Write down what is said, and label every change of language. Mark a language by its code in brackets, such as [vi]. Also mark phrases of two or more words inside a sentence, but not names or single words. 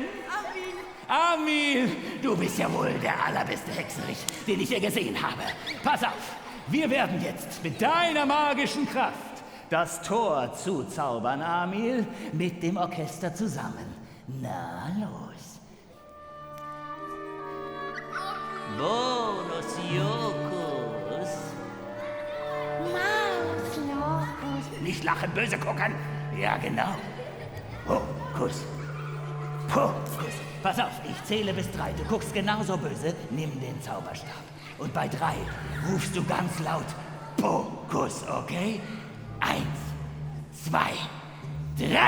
[de] Amil, du bist ja wohl der allerbeste Hexenrich, den ich je gesehen habe. Pass auf, wir werden jetzt mit deiner magischen Kraft das Tor zuzaubern, Amil, mit dem Orchester zusammen. Na, los. Bonus Jokus. Malus locus. Nicht lachen, böse gucken. Ja, genau. Hokus Pokus. Pass auf, ich zähle bis 3. Du guckst genauso böse, nimm den Zauberstab. Und bei 3 rufst du ganz laut Pokus, okay? 1, 2, 3.